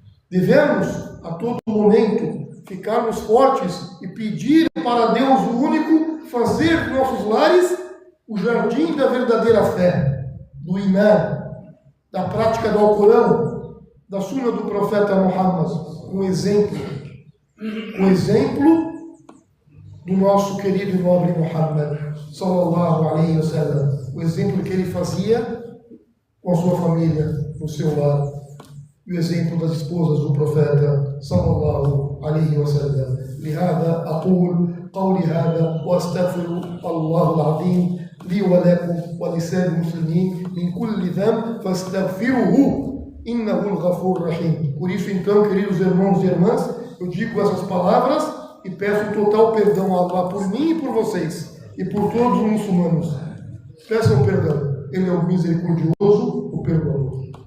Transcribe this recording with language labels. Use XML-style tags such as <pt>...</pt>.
<pt>Devemos a todo momento ficarmos fortes e pedir para Deus o único fazer de nossos lares o jardim da verdadeira fé, do Imã, da prática do Alcorão, da Sunna do profeta Muhammad, um exemplo do nosso querido e nobre Muhammad sallallahu alaihi wa sallam, o exemplo que ele fazia com a sua família, no seu lar, e o exemplo das esposas do profeta sallallahu alaihi wa sallam.</pt> <ar>لهذا أقول قولي هذا وأستغفر الله العظيم لي ولكم ولسائر المسلمين من كل ذنب فاستغفروه إنه الغفور الرحيم.</ar> <pt>Por isso, então, queridos irmãos e irmãs, eu digo essas palavras e peço total perdão a Allah por mim e por vocês e por todos os muçulmanos. Peçam perdão. Ele é o misericordioso, o perdoador.</pt>